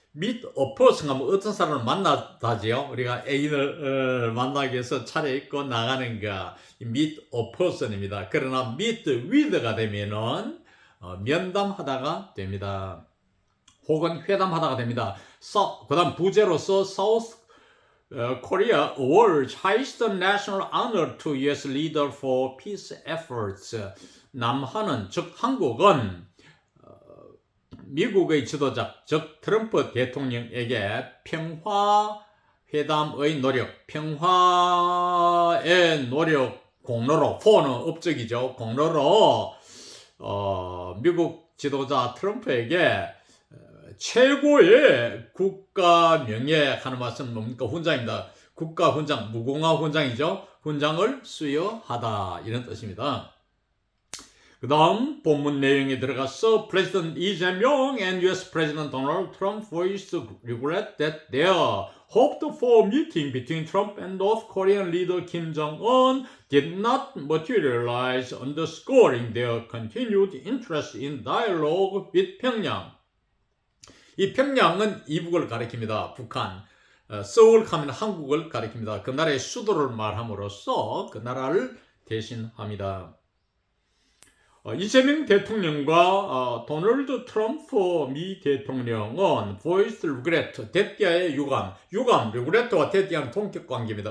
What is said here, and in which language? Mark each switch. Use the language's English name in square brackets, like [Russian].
[English] meet a person [Korean] 하면 어떤 사람을 만나다지요. 우리가 애인을 만나기 위해서 차려입고 나가는 거 meet a person입니다. 그러나 [English] meet with [Korean] 가 되면은 면담하다가 됩니다. 혹은 회담하다가 됩니다. 그 다음 부제로서 [English] South Korea awards highest national honor to U.S. leader for peace efforts. [Korean] 남한은, 즉 한국은 미국의 지도자, 즉 트럼프 대통령에게 평화회담의 노력, 평화의 노력 공로로, for는 업적이죠. 공로로 미국 지도자 트럼프에게 최고의 국가 명예 하는 말씀 뭡니까? 훈장입니다. 국가 훈장, 무궁화 훈장이죠. 훈장을 수여하다, 이런 뜻입니다. [English] 그 다음 본문 내용에 들어가서 President Lee Jae-myung and US President Donald Trump voiced regret that their hoped for meeting between Trump and North Korean leader Kim Jong-un did not materialize, underscoring their continued interest in dialogue with Pyongyang. [Korean] 이 평양은 이북을 가리킵니다. 북한. 서울 하면 한국을 가리킵니다. 그 나라의 수도를 말함으로써 그 나라를 대신합니다. 이재명 대통령과 도널드 트럼프 미 대통령은 [English] voiced regret, [Korean] 대띠아의 유감, regret와 대띠아는 동격 관계입니다.